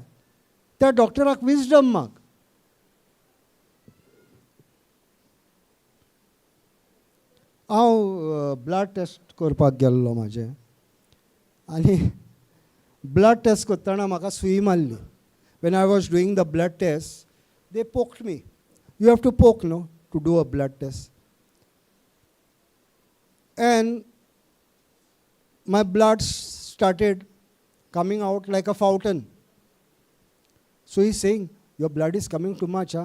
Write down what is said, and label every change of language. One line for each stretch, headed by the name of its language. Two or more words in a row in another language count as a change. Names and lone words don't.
Konkani: त्या डॉक्टराक विजडम माग. हांव
English: blood test
Konkani: करपाक गेल्लो म्हाजें आनी
English: blood test
Konkani: करतना म्हाका सुई मारली.
English: when I was doing the blood test they poked me. you have to poke no to do a blood test. And my blood started coming out like a fountain. So he's saying, your blood is coming too much, huh?